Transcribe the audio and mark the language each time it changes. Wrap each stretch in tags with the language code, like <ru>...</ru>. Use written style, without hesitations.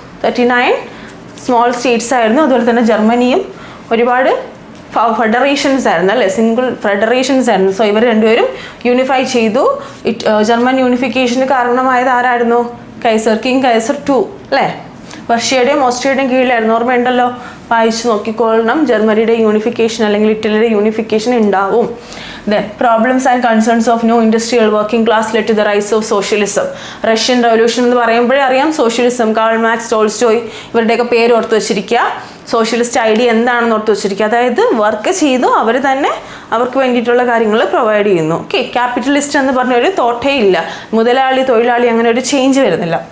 <ml>39 small States ആയിരുന്നു. അതുപോലെ തന്നെ ജർമ്മനിയും ഒരുപാട് ഫെഡറേഷൻസ് ആയിരുന്നു അല്ലേ, സിംഗിൾ ഫെഡറേഷൻസ് ആയിരുന്നു. സോ ഇവർ രണ്ടുപേരും യൂണിഫൈ ചെയ്തു. ജർമ്മൻ യൂണിഫിക്കേഷന് കാരണമായത് ആരായിരുന്നു? കിങ് കൈസർ 2 അല്ലേ? റഷ്യയുടെയും ഓസ്ട്രിയയുടെയും കീഴിലായിരുന്നു. ഓർമ്മയുണ്ടല്ലോ, വായിച്ചു നോക്കിക്കൊള്ളണം. ജർമ്മനിയുടെ യൂണിഫിക്കേഷൻ അല്ലെങ്കിൽ ഇറ്റലിയുടെ യൂണിഫിക്കേഷൻ ഉണ്ടാവും.</ml> <en>Then problems and concerns of no industrial working class led to the rise of socialism.</en> <ml>Russian revolution എന്ന് പറയുമ്പോഴേ അറിയാം സോഷ്യലിസം. കാൾ മാർക്സ്, ടോൾസ്റ്റോയ് ഇവരുടെയൊക്കെ പേര് ഓർത്ത് വെച്ചിരിക്കുക. സോഷ്യലിസ്റ്റ് ഐഡിയ എന്താണെന്ന് ഓർത്ത് വെച്ചിരിക്കുക. അതായത് വർക്ക് ചെയ്തു അവർ തന്നെ അവർക്ക് വേണ്ടിയിട്ടുള്ള കാര്യങ്ങൾ പ്രൊവൈഡ് ചെയ്യുന്നു. ഓക്കെ, ക്യാപിറ്റലിസ്റ്റ് എന്ന് പറഞ്ഞൊരു തോട്ടേ ഇല്ല. മുതലാളി, തൊഴിലാളി അങ്ങനെ ഒരു ചേഞ്ച് വരുന്നില്ല.</ml>